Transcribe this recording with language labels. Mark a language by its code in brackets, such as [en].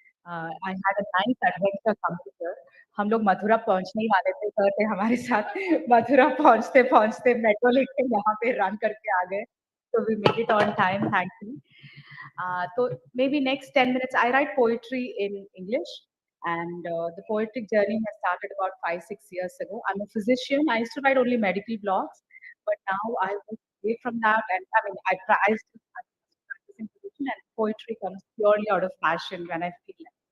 [en] I had a nice adventure computer. [hi] हम लोग मथुरा पहुंचने ही वाले थे, सर थे हमारे साथ। मथुरा पहुंचते पहुंचते मेट्रो लेके यहाँ पे रन करके आ गए। [en] So we made it on time, thankfully. So maybe next 10 minutes, I write poetry in English, and the poetic journey has started about 5, 6 years ago. I'm a physician. I used to write only medical blogs, but now I moved away from that, and I mean, I still practicing physician, and poetry comes purely out of passion when I feel it.